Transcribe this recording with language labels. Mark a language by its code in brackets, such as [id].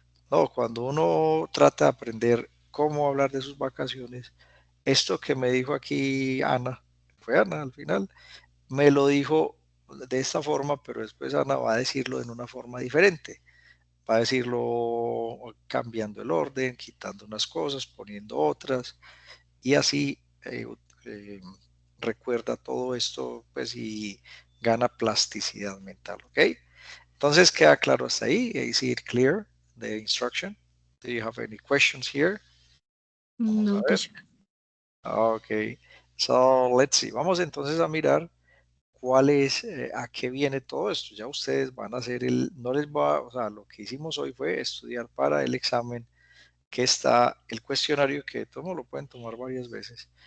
[es] No, cuando uno trata de aprender cómo hablar de sus vacaciones, esto que me dijo aquí Ana, fue Ana al final, me lo dijo de esta forma, pero después Ana va a decirlo en una forma diferente. Va a decirlo cambiando el orden, quitando unas cosas, poniendo otras, y así eh, recuerda todo esto, pues, y gana plasticidad mental, ¿ok? Entonces, queda claro hasta ahí. [en] Is it clear, the instruction? Do you have any questions here? [es] Vamos a No, ver. [en] teacher. Ok, so let's see. [es] Vamos entonces a mirar cuál es, a qué viene todo esto. Ya ustedes van a hacer no les va, o sea, lo que hicimos hoy fue estudiar para el examen, que está el cuestionario, que todos lo pueden tomar varias veces.